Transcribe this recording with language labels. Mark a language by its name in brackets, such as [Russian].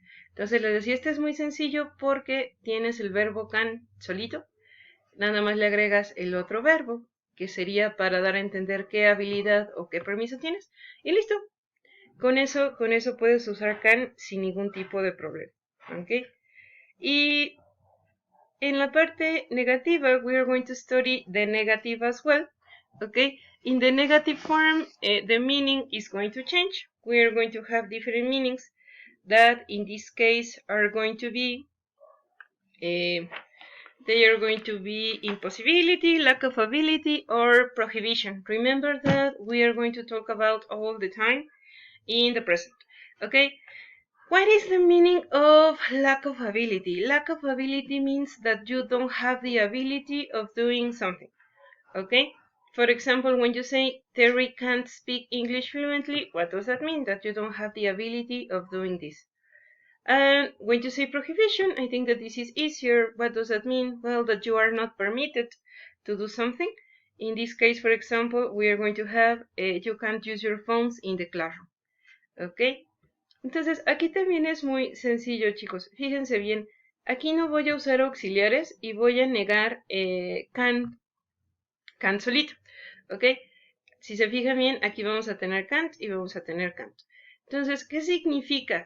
[Spanish] Entonces les decía, este es muy sencillo porque tienes el verbo can solito, nada más le agregas el otro verbo, que sería para dar a entender qué habilidad o qué permiso tienes, y listo. Con eso puedes usar can sin ningún tipo de problema. ¿Ok? Y en la parte negativa, [English] we are going to study the negative as well. Okay? In the negative form, the meaning is going to change. We are going to have different meanings that in this case are going to be they are going to be impossibility, lack of ability, or prohibition. Remember that we are going to talk about all the time in the present. Okay? What is the meaning of lack of ability? Lack of ability means that you don't have the ability of doing something. Okay? For example, when you say Terry can't speak English fluently, what does that mean? That you don't have the ability of doing this. And when you say prohibition, I think that this is easier. What does that mean? Well, that you are not permitted to do something. In this case, for example, we are going to have you can't use your phones in the classroom. [Spanish] Okay? Entonces, aquí también es muy sencillo, chicos. Fíjense bien Aquí no voy a usar auxiliares y voy a negar can solito, ¿ok? Si se fijan bien, aquí vamos a tener can't y vamos a tener can't. Entonces, ¿qué significa?